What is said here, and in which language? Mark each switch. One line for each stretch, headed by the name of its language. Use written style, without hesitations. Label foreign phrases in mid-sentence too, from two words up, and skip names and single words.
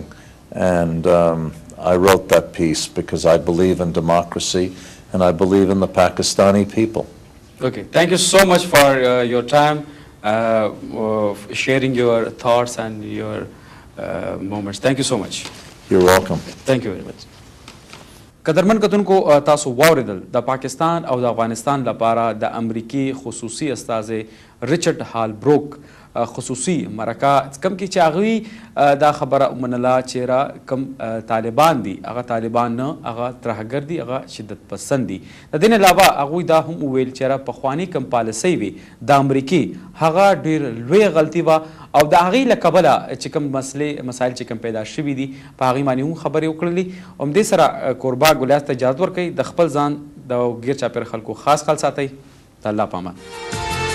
English: And I wrote that piece because I believe in democracy and I believe in the Pakistani people. Thank you so much for your time, sharing your thoughts and your moments. Thank you so much. You're welcome. Thank you very much.
Pashto: قدرمن کتونکو تاسو واوریدل د پاکستان او د افغانستان لپاره د امریکای خصوصي استاذ ریچارډ هالبروک خصوصي مرکه کم کې چې هغوی دا خبره ومنله چې را کم طالبان دي هغه طالبان نه هغه ترهګر دي هغه شدت پسند دي د دې نه علاوه هغوی دا هم وویل چې را پخواني کم پالیسۍ وي د امریکې هغه ډېر لوی غلطي وه او د هغې له کبله چې کوم مسایل چې کوم پیدا شوي دي په هغې باندې هم خبرې وکړلې همدې سره کوربه ګل ایاز ته اجازه ورکوي د خپل ځان د ګیر چاپېره خلکو خاص خیال ساتئ د الله په امان.